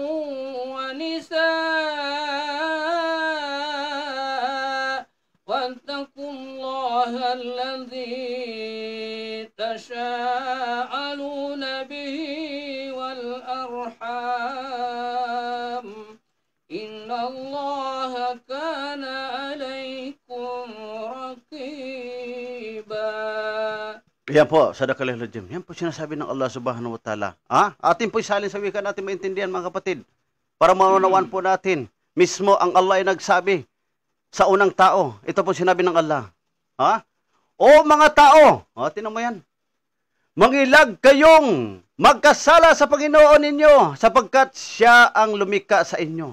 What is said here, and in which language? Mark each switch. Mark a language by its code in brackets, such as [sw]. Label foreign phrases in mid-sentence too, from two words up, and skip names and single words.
[ar] ونساء واتقوا الله الذي تساءلون به والأرحام إن الله كان عليكم رقيبا. [tl] Yan po, [ar] صدق الله العظيم. [tl] Yan po sinasabi ng Allah [ar] سبحانه وتعالى. [tl] Atin po isalin sa wika natin maintindihan mga kapatid. Para maunawaan po natin. Mismo ang Allah ay nagsabi sa unang tao. Ito po sinabi ng Allah. O mga tao, tinan mo yan. Mangilag kayong magkasala sa Panginoon ninyo sapagkat siya ang lumikha sa inyo.